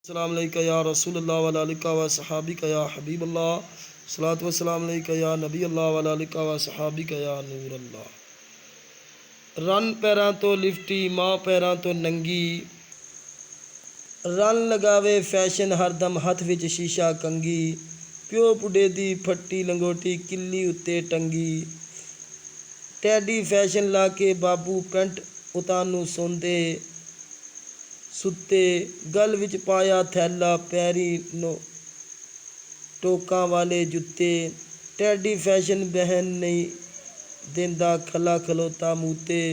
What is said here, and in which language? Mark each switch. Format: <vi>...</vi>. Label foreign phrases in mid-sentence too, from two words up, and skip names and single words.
<ar>السلام عليك يا رسول الله وعلى آلك وأصحابك يا حبيب الله الصلاة والسلام عليك يا نبي الله وعلى آلك وأصحابك يا نور الله.</ar> <pa>رن پیراں تو لفٹی ماں پیراں تو ننگی، رن لگاوے فیشن ہردم ہتھ وچ شیشہ کنگی، پیو پڑے دی پھٹی لنگوٹی کلی اتے ٹنگی، ٹیڈی فیشن لا کے بابو پینٹ اتانو سوندے ستے، گل وچ پایا تھیلا پیری نو ٹوکاں والے جتے، ٹیڈی فیشن بہن نہیں دیندا کھلا کھلوتا موتے,</pa>